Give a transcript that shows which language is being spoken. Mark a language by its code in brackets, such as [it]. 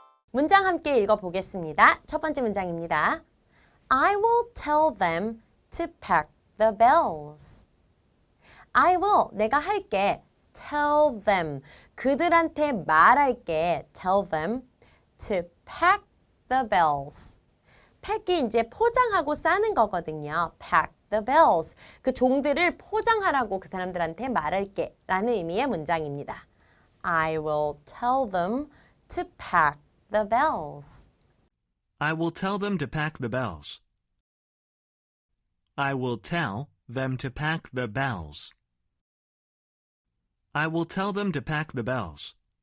[ko] 문장 함께 읽어보겠습니다. 첫 번째 문장입니다. [en] I will tell them to pack the bells. I will, [ko] 내가 할게. [en] tell them, [ko] 그들한테 말할게. [en] tell them to pack the bells. [ko] pack이 이제 포장하고 싸는 거거든요. [en] pack the bells. [ko] 그 종들을 포장하라고 그 사람들한테 말할게 라는 의미의 문장입니다. [en] I will tell them to pack the bells. I will tell them to pack the bells. I will tell them to pack the bells. I will tell them to pack the bells.